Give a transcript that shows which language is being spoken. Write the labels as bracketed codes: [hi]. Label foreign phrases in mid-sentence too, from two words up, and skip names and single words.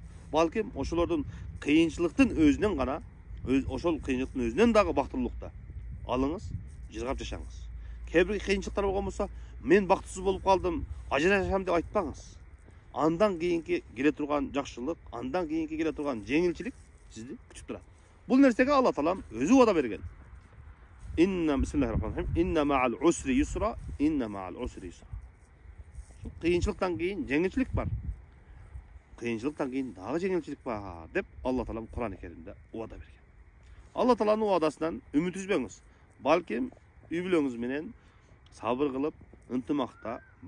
[ky] Балким ошолордун кыйынчылыктын өзүнөн гана, ошол кыйынчылыктын өзүнөн дагы бактылуулукта алыңыз, жыргап жашаңыз. Кээ-бир кыйынчылыктар болгон болсо, мен бактысыз болуп калдым, ажырашам деп айтпаңыз. Андан кийинки келе турган жакшылык, андан кийинки келе турган жеңилчилик сизди күтүп турат. Бул нерсеге Алла Таалам өзү убада берген. [ar] بسم الله الرحمن الرحيم. إن مع العسر يسرا، إن مع العسر يسرا. [ky] Кыйынчылыктан кийин жеңилчилик бар. Кыйынчылыктан кийин дагы жеңилчилик бар деп Алла Таалам Кур'ан-ы Керимде убада берген. Алла Тааланын убадасынан үмүт үзбөңүз. Балким үй бүлөңүз менен сабыр кылып, ынтымакта, бактылуулукта жашаңыз.